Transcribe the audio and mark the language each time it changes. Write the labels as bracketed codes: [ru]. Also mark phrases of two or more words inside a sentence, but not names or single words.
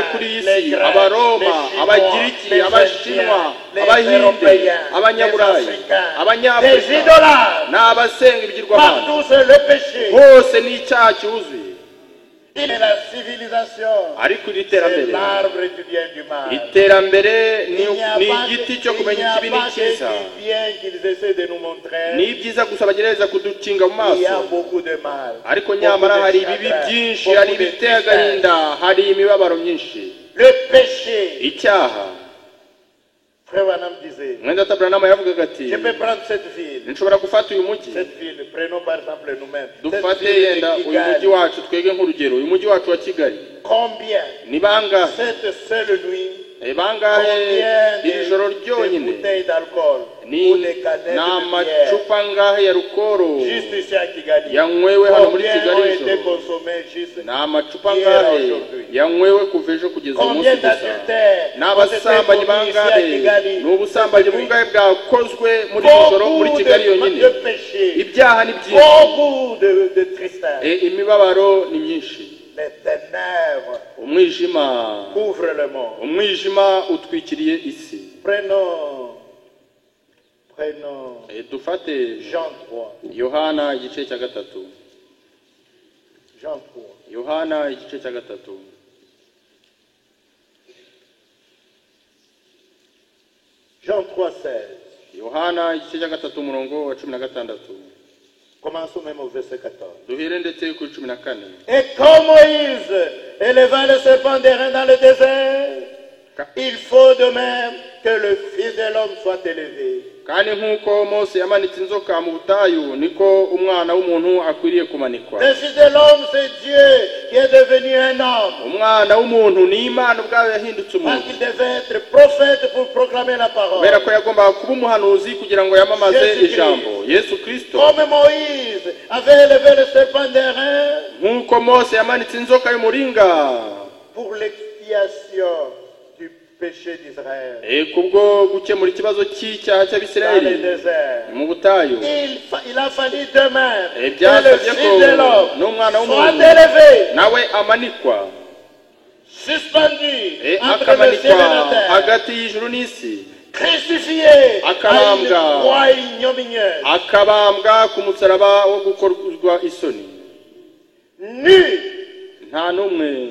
[fr] Romains, [rw] kuri iyi [fr] les si, Grecs, [rw] abaroma, [fr] les Chinois, [rw] abagiriki, [fr] les [rw] abashinwa, [fr] Indiens, les [rw] abahinde, [fr] Européens, les [rw] abanyaburayi, [fr] Africains, les [rw] abanyafurika [fr] idolâtres. [rw] ni abasenga ibigirwamana. [fr] Partout c'est le péché. [rw] Bose ni icyaha cyuzuye. [fr] Et la civilisation, [rw] Ariko iri [fr] c'est [rw] terambere [fr] l'arbre du bien et du mal. [rw] iterambere [fr] Il n'y a [rw] ni [fr] pas [rw] igiti cyo [fr] que [rw] kumenya ikibi n'ikiza. [fr] du bien qu'ils essaient de nous montrer. [rw] Ni ibyiza gusa bagerageza kudukinga mu [fr] Il y a [rw] maso, [fr] beaucoup de mal. [rw] ariko [fr] beaucoup [rw] nyamara [fr] de [rw] hari [fr] chagrin, [rw] ibibi byinshi, [fr] beaucoup [rw] hari [fr] de [rw] ibiteye [fr] tristesse. [rw] agahinda, hari imibabaro myinshi. [fr] Le péché. [rw] Icyaha, [fr] Frère Branham disait, [rw] mwenda Tabranama yavugaga ati [fr] je peux prendre cette ville. [rw] nshobora gufata uyu mujyi, [fr] Cette ville, prenons par exemple nous-mêmes. Cette [rw] dufate [fr] ville de [rw] yenda uyu Kigali. mujyi wacu twege nk'urugero, uyu mujyi wacu wa Kigali. [fr] Combien [rw] Ni bangahe [fr] cette seule nuit, [rw] bangahe [fr] combien [rw] iri joro [fr] de [rw] ryonyine, [fr] bouteilles d'alcool [rw] ni [fr] ou des canettes [rw] ni [fr] de bière, [rw] amacupa angahe ya rukoro [fr] juste ici à Kigali, [rw] yanywewe hano muri [fr] combien ont [rw] Kigali [fr] été [rw] ijoro. [fr] consommés juste [rw] Ni amacupa [fr] hier [rw] angahe [fr] aujourd'hui. [rw] yanywewe kuva ejo kugeza uyu [fr] Combien [rw] munsi gusa. [fr] d'adultères [rw] Ni [fr] ont été [rw] abasambanyi [fr] commis ici à [rw] bangahe, Kigali ni ubusambanyi [fr] cette nuit. [rw] bungahe bwakozwe muri iri joro muri [fr] Beaucoup [rw] Kigali yonyine. [fr] de péchés, [rw] Ibyaha ni byinshi, [fr] beaucoup de tristesse. [rw] imibabaro ni myinshi. [fr] Les ténèbres [rw] Umwijima, [fr] couvrent le monde. [rw] umwijima utwikiriye isi. [fr] Prenons [rw] Dufate [fr] Jean 3. [rw] Yohana igice cya gatatu. [fr] Jean 3. [rw] Yohana igice cya gatatu. [fr] Jean 3,16. [rw] Yohana igice cya gatatu umurongo wa 16. [fr] Commençons même au verset 14. [rw] Duhere ndetse ku 14. [fr] Et comme Moïse éleva le serpent d'airain dans le désert, il faut de même que le Fils de l'homme soit élevé. [rw] Kandi nkuko Mose yamanitse inzoka mu butayu niko umwana w'umuntu akwiriye kumanikwa. [fr] Le Fils de l'homme, c'est Dieu qui est devenu un homme. [rw] Umwana w'umuntu ni Imana ubwayo yahindutse [fr] Parce [rw] umuntu. [fr] qu'il devait être prophète pour proclamer la parole. [rw] Kubera ko yagombaga kuba umuhanuzi kugira ngo yamamaze ijambo. Yesu Kristo. [fr] Comme Moïse avait élevé le serpent d'airain [rw] Nkuko Mose yamanitse inzoka y'umuringa [fr] pour l'expiation du péché d'Israël [rw] kubwo gukemura ikibazo cy'icyaha [fr] dans le [rw] cy'Abisirayeli [fr] désert. [rw] mu butayu. [fr] Il a fallu de même que le [rw] byasabye [fr] Fils [rw] ko [fr] de l'homme [rw] n'umwana [fr] soit [rw] w'umuntu [fr] élevé, [rw] nawe amanikwa, [fr] suspendu entre le [rw] akamanikwa [fr] ciel et la terre, [rw] hagati y'ijuru n'isi, [fr] crucifié à une [rw] Akabambwa. [fr] croix ignominieuse, [rw] akabambwa ku musaraba wo gukorwa isoni. nu Nta n'umwe